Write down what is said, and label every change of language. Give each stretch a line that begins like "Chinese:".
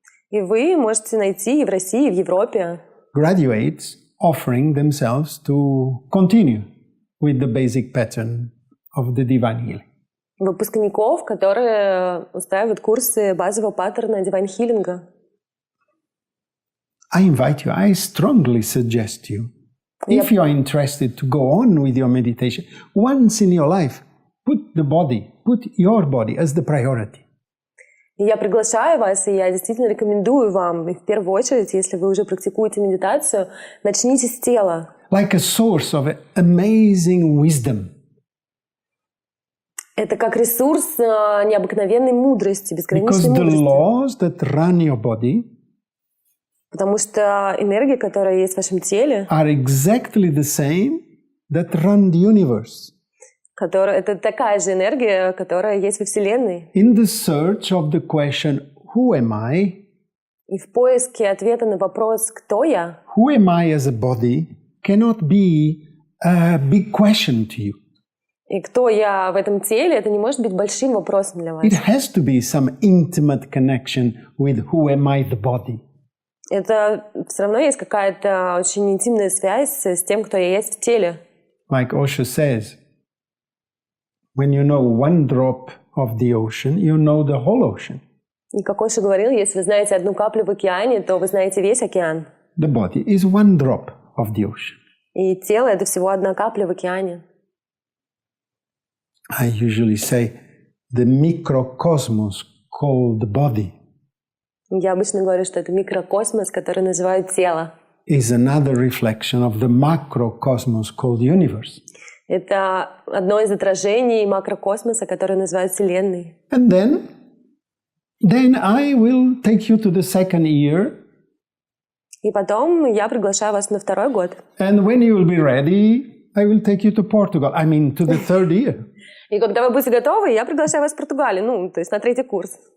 Russian: И вы можете найти и в России, и в Европе
English: graduates offering themselves to continue with the basic pattern of the divine healing.
Russian: выпускников, которые устраивают курсы базового паттерна дивайн-хилинга.
English: I invite you, I strongly suggest you, if you are interested to go on with your meditation, once in your life, put your body as the priority.
Russian: И я приглашаю вас, и я действительно рекомендую вам, и в первую очередь, если вы уже практикуете медитацию, начните с тела.
English: Like a source of amazing wisdom.
Russian: Это как ресурс необыкновенной мудрости, безграничной
English: Because the
Russian: мудрости.
English: laws that run your body
Russian: Потому что энергия, которая есть в вашем теле,
English: are exactly the same that run the universe.
Russian: это такая же энергия, которая есть во Вселенной.
English: In the search of the question, who am I?
Russian: И в поиске ответа на вопрос «Кто я?»,
English: Who am I as a body cannot be a big question to you.
Russian: и кто я в этом теле, это не может быть большим вопросом для вас.
English: It has to be some intimate connection with who am I, the body.
Russian: Это все равно есть какая-то очень интимная связь с тем, кто я есть в теле.
English: Like Osho says, when you know one drop of the ocean, you know the whole ocean.
Russian: И как Оша говорил, если вы знаете одну каплю в океане, то вы знаете весь океан.
English: The body is one drop of the ocean.
Russian: И тело — это всего одна капля в океане.
English: I usually say the microcosmos called the body
Russian: Я обычно говорю, что это микрокосмос, который называют тело.
English: is another reflection of the macrocosmos called universe.
Russian: Это одно из отражений макрокосмоса, который называют Вселенной.
English: And then I will take you to the second year.
Russian: И потом я приглашаю вас на второй год.
English: And when you will be ready, I will take you to Portugal. I mean, to the third year.
Russian: И когда вы будете готовы, я приглашаю вас в Португалию, то есть на третий курс.